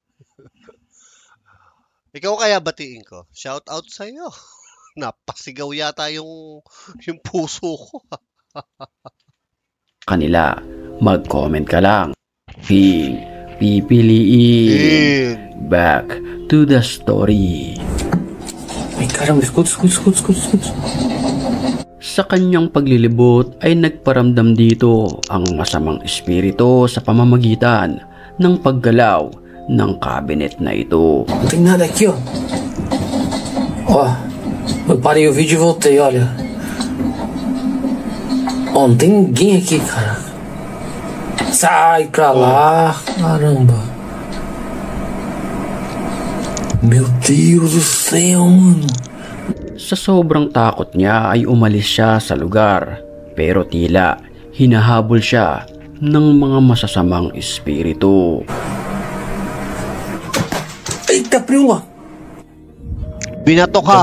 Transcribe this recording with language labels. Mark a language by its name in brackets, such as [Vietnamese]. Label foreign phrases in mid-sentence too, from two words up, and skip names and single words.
[Filipino] Ikaw kaya batiin ko. [English] Shout out [Filipino] sa iyo. Napasigaw yata yung puso ko. kanila. Mag-comment ka lang. Pipiliin. [English] Back to the story. [Portuguese] Ay, caramba, escuta. [Filipino] Sa kanyang paglilibot ay nagparamdam dito ang masamang espiritu sa pamamagitan ng paggalaw ng cabinet na ito. [Portuguese] Não tem nada aqui, ó. Ó, eu parei o vídeo e voltei, olha. Ó, não tem ninguém aqui, cara. Sai pra lá, caramba. Meu Deus do céu, mano. [Filipino] Sa sobrang takot niya ay umalis siya sa lugar, pero tila hinahabol siya ng mga masasamang espiritu. [Portuguese] Eita, prima! [Filipino] Binato ka.